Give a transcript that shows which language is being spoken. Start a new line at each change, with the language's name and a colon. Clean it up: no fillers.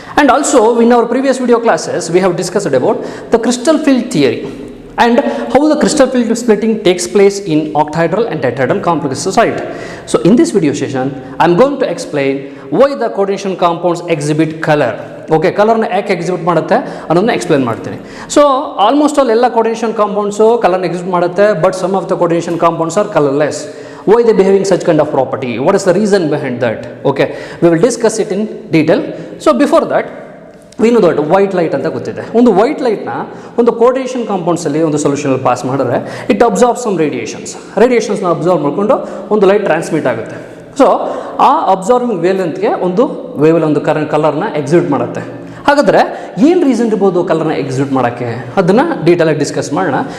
English: And also in our previous video classes we have discussed about the crystal field theory and how the crystal field splitting takes place in octahedral and tetrahedral complexes, right? So in this video session I am going to explain why the coordination compounds exhibit color.
Kannada: Okay, color na ಯಾಕೆ exhibit ಮಾಡುತ್ತೆ ಅನ್ನೋದನ್ನ explain ಮಾಡ್ತೀನಿ. So almost all ಎಲ್ಲ coordination compounds colour exhibit ಮಾಡುತ್ತೆ,
English: But some of the coordination compounds are colourless. Why they behaving such kind of property? What is the reason behind that? Okay, we will discuss it in detail. So before that we know that white light
Kannada: ಅಂತ ಗೊತ್ತಿದೆ. ಒಂದು white ಲೈಟ್ನ ಒಂದು coordination ಕಾಂಪೌಂಡ್ಸಲ್ಲಿ ಒಂದು ಸೊಲ್ಯೂಷನಲ್ಲಿ pass ಮಾಡಿದ್ರೆ it absorb some ರೇಡಿಯೇಷನ್ಸ್ನ absorb ಮಾಡಿಕೊಂಡು ಒಂದು light transmit ಆಗುತ್ತೆ. So ಆ ಅಬ್ಸಾರ್ವಿಂಗ್ ವೇವ್ಲೆಂತ್ಗೆ ಒಂದು ಕಲರ್ನ ಎಕ್ಸಿಬಿಟ್ ಮಾಡುತ್ತೆ. ಹಾಗಾದರೆ ಏನು ರೀಸನ್ ಇರ್ಬೋದು ಕಲರ್ನ ಎಕ್ಸಿಬಿಟ್ ಮಾಡೋಕ್ಕೆ, ಅದನ್ನು ಡೀಟೇಲಾಗಿ ಡಿಸ್ಕಸ್ ಮಾಡೋಣ.